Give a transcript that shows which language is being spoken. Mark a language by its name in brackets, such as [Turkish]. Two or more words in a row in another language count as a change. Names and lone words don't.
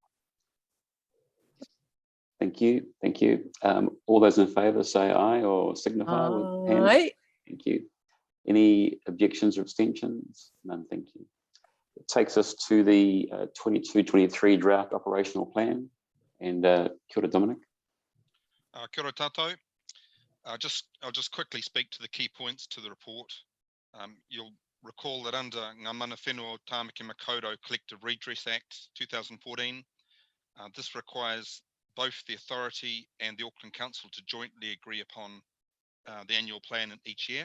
[English] Thank you. Thank you. All those in favour say aye or signify with hands. Aye. Thank you. Any objections or abstentions? None. Thank you. It takes us to the 22-23 draft operational plan. And [Māori] kia ora, [English] Dominic. [Māori] Kia ora tātou. [English] I'll just quickly speak to the key points to the report. You'll recall that under Ngā Mana Whenua o Tāmaki Makaurau Collective Redress Act 2014, this requires both the authority and the Auckland Council to jointly agree upon the annual plan in each year.